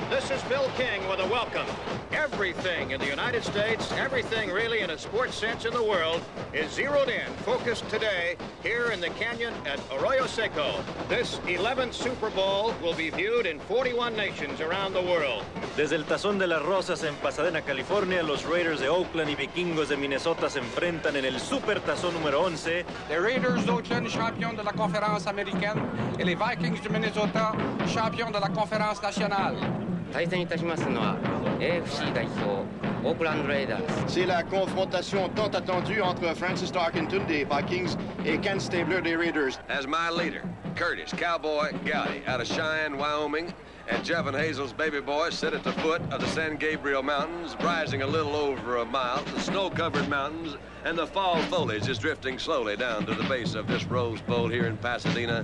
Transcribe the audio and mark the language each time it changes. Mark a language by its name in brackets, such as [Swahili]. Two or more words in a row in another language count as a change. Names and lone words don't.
[English] This is Bill King with a welcome. Everything in the United States, everything really in a sports sense in the world, is zeroed in, focused today here in the canyon at Arroyo Seco. This 11th Super Bowl will be viewed in 41 nations around the world. [Spanish] Desde el Tazón de las Rosas en Pasadena, California, los Raiders de Oakland y Vikingos de Minnesota se enfrentan en el Super Tazón número 11. [French] Les Raiders d'Oakland, champions de la conférence américaine, et les Vikings du Minnesota, champions de la conférence nationale. [Japanese] 対戦いたしますのは AFC 代表 Oakland Raiders. [French] C'est la confrontation tant attendue entre Francis Tarkenton des Vikings et Ken Stabler des Raiders. [English] As my leader, Curtis Cowboy Gowdy out of Cheyenne, Wyoming, and Jeff and Hazel's baby boy sit at the foot of the San Gabriel Mountains, rising a little over a mile, the snow-covered mountains, and the fall foliage is drifting slowly down to the base of this Rose Bowl here in Pasadena.